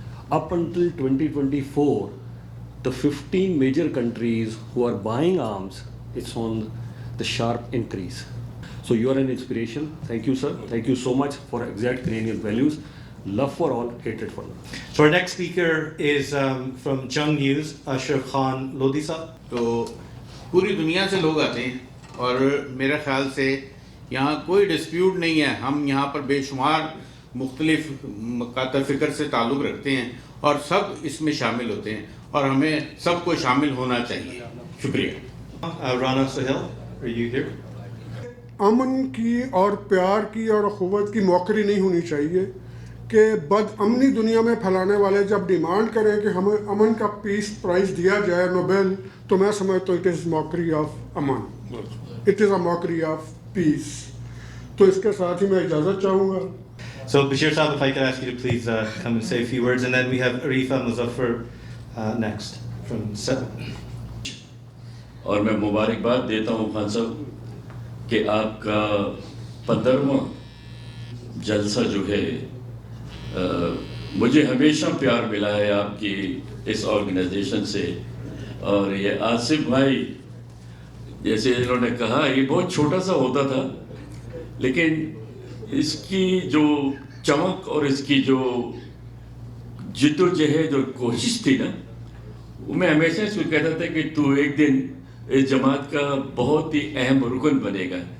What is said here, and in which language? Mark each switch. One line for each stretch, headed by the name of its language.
English: Up until 2024, the 15 major countries who are buying arms, it's on the sharp increase. So you are an inspiration. Thank you, sir. Thank you so much for exact Canadian values. Love for all, hatred for none. So our next speaker is from Jung News, Ashraf Khan Lodi sahab.
Hindi: तो पूरी दुनिया से लोग आते हैं और मेरे ख्याल से यहाँ कोई डिस्प्यूट नहीं है. हम यहाँ पर बेशुमार मुख्तलिफ मकातर फ़िक्र से ताल्लुक़ रखते हैं और सब इसमें शामिल होते हैं और हमें सबको शामिल होना चाहिए. शुक्रिया.
English: Rana Sahil, are you here?
Hindi: अमन की और प्यार की और अखुवत की मौकरी नहीं होनी चाहिए कि बदअमनी दुनिया में फैलाने वाले जब डिमांड करें कि हमें अमन का पीस प्राइज़ दिया जाए नोबेल, तो मैं समझता हूँ
English: It is mockery of अमन, it is a mockery of peace.
Hindi: तो इसके साथ ही मैं इजाज़त चाहूँगा.
English: So Bashir Saab, if I could ask you to please come and say a few words, and then we have Arifa Muzaffar next from Seven.
Hindi: और मैं मुबारकबाद देता हूँ खान साहब कि आपका 15वां जलसा जो है मुझे हमेशा प्यार मिला है आपकी इस ऑर्गेनाइजेशन से. और ये आसिफ भाई जैसे इन्होंने कहा ये बहुत छोटा सा होता था, लेकिन इसकी जो चमक और इसकी जो जिद्दोजहद और कोशिश थी ना, वो मैं हमेशा इसको कहता था कि तू एक दिन इस जमात का बहुत ही अहम रुकन बनेगा.